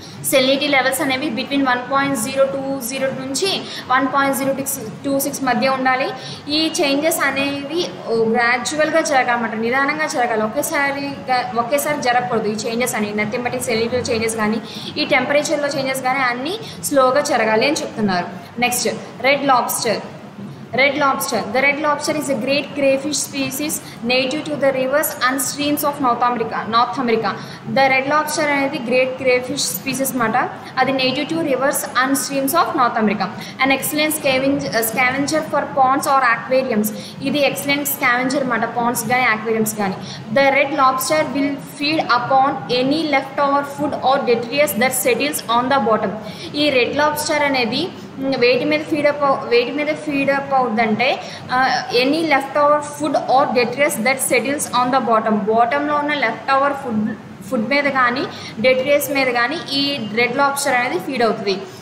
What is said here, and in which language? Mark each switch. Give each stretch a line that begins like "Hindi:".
Telugu: Salinity levels అనేవి between 1.020 నుంచి 1.026 మధ్య ఉండాలి. ఈ చేంజెస్ అనేవి గ్రాడ్యువల్గా జరగాలన్నమాట, నిదానంగా జరగాలి, ఒకేసారి జరగకూడదు. ఈ చేంజెస్ అనేవి నథింగ్ బట్ ఈ సెలినిటీలో చేంజెస్ కానీ ఈ టెంపరేచర్లో చేంజెస్ కానీ అన్నీ స్లోగా జరగాలి అని చెప్తున్నారు.
English: Next red lobster. Red lobster. The red lobster is a great crayfish species native to the rivers and streams of North America. The red lobster అనేది great crayfish species మాట. అది native to rivers and streams of North America. An excellent scavenger for ponds or aquariums.
Telugu: ఇది excellent scavenger మాట, ponds కానీ aquariums కానీ.
English: The red lobster will feed upon any leftover food or detritus that settles on the bottom.
Telugu: ఈ red lobster అనేది వేటి మీద ఫీడప్ అవుతుందంటే
English: any left over food or detritus that settles on the
Telugu: బాటంలో ఉన్న లెఫ్ట్ ఓవర్ ఫుడ్ మీద కానీ డెట్రియస్ మీద కానీ ఈ రెడ్ లాబ్స్టర్ అనేది ఫీడ్ అవుతుంది.